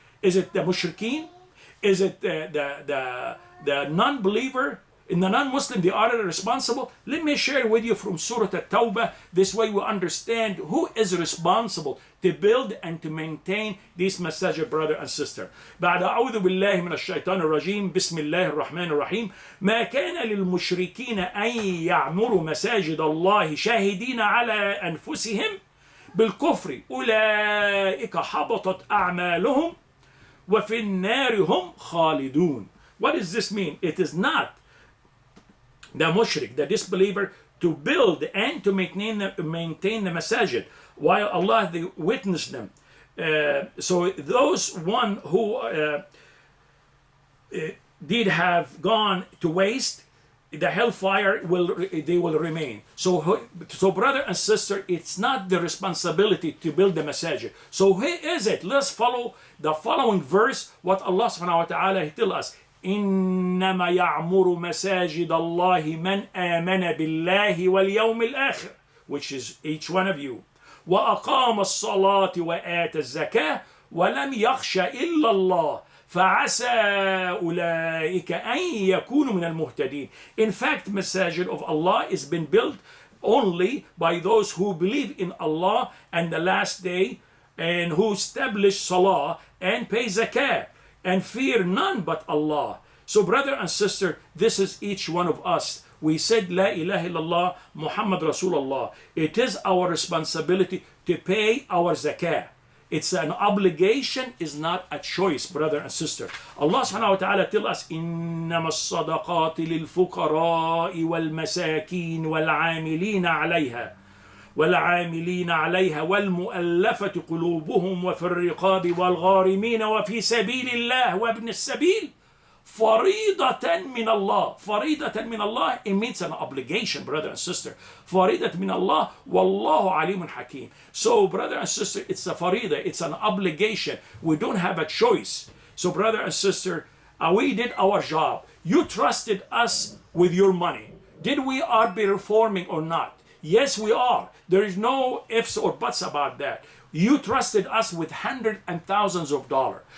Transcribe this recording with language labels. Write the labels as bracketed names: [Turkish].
[English] Is it the mushrikeen? Is it the non-believer? In the non-Muslim, they are responsible. Let me share with you from Surah At-Tawbah. This way we understand who is responsible to build and to maintain this masajid, brother and sister. [Arabic] بعد أعوذ بالله من الشيطان الرجيم بسم الله الرحمن الرحيم ما كان للمشركين أن يعمروا مساجد الله شاهدين على أنفسهم بالكفر أولئك حبطت أعمالهم وفي النار هم خالدون. [English] What does this mean? It is not the mushrik, the disbeliever, to build and to maintain the masajid while Allah they witness them. So those one who did have gone to waste, the hellfire will remain. So brother and sister, it's not the responsibility to build the masajid. So who is it? Let's follow the following verse, what Allah subhanahu wa ta'ala tell us. [Arabic] إنما يعمر مساجد الله من آمن بالله واليوم الآخر, [English] which is each one of you, [Arabic] وأقام الصلاة وآتى الزكاة ولم يخش إلا الله فعسى أولئك أن يكونوا من المهتدين. [English] In fact, masajid of Allah is been built only by those who believe in Allah and the last day, and who establish salah and pay zakah and fear none but Allah. So brother and sister, this is each one of us. We said La ilaha illallah Muhammad Rasulullah. It is our responsibility to pay our zakah. It's an obligation, is not a choice, brother and sister. Allah subhanahu wa ta'ala tell us [Arabic] إنما الصدقات للفقراء والمساكين والعاملين عليها والمؤلفة قلوبهم وفي الرقاب والغارمين وفي سبيل الله وابن السبيل فريضة من الله. فريضة من الله, [English] it means an obligation, brother and sister. [Arabic] فريضة من الله والله عليم حكيم. [English] So brother and sister, it's a farida, it's an obligation. We don't have a choice. So brother and sister, we did our job. You trusted us with your money. Did we are be reforming or not? Yes, we are. There is no ifs or buts about that. You trusted us with hundreds and thousands of dollars.